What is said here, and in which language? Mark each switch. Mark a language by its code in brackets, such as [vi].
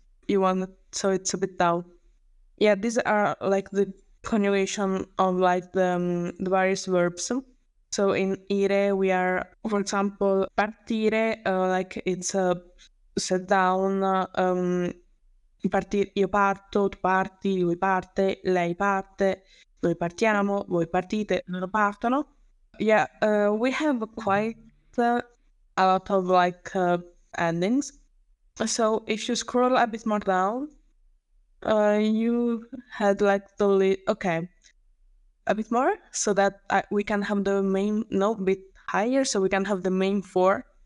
[en] you want it so it's a bit down. Yeah, these are like the conjugation of like the various verbs. So in ire we are, for example, partire, like it's a sit down. [it] Io parto, tu parti, lui parte, lei parte, noi partiamo, voi partite, loro partono. [en] Yeah, we have quite a lot of like endings. So if you scroll a bit more down, you had like okay, a bit more so that we can have the main, no, bit higher, so we can have the main four.